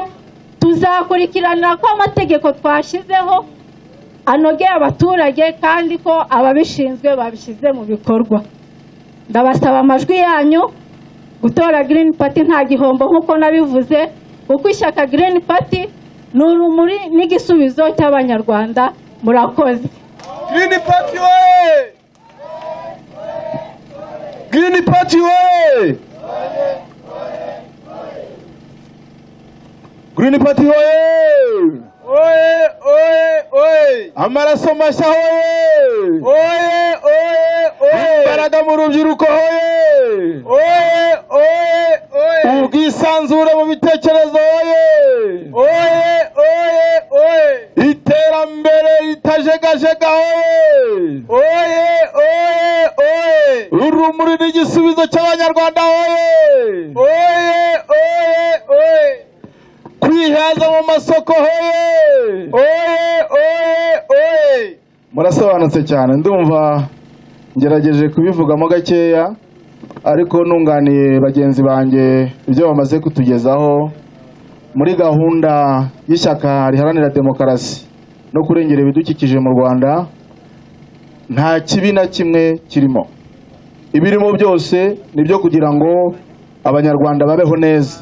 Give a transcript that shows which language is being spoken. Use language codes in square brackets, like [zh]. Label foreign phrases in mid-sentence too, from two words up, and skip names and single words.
[rw] Tuzakurikiranira ko amategeko twashyizeho anogeye abaturage kandi ko ababishinzwe babishyize mu bikorwa. Ndabasaba amajwi yanyu. Gutora Green Party nta gihombo nk'uko nabivuze, kuko ishyaka Green Party ni urumuri n'igisubizo cy'abanyarwanda. Murakoze. Green Party we! Green Party we! Green Party we! Oye, oye, oye! Amaraso mashya hoye! Oye, oye, oye! Imbaraga mu rubyiruko hoye! Oye, oye, oye! Ubwisanzure mu bitekerezo hoye! Oye, oye, oye! Iterambere ritajegajega hoye! Oye, oye, oye! Urumuri n'igisubizo cy'abanyarwanda hoye! Oye, oye, oye! Kwihaza mu masoko hoye! Oye, oye, oye! Murasobanutse cyane, ndumva ngerageje kubivugamo gakeya, ariko nunganiye bagenzi banjye ibyo bamaze kutugezaho muri gahunda y'ishyaka riharanira demokarasi no kurengera ibidukikije mu Rwanda. Nta kibi na kimwe kirimo, ibirimo byose nibyo kugira ngo abanyarwanda babeho neza.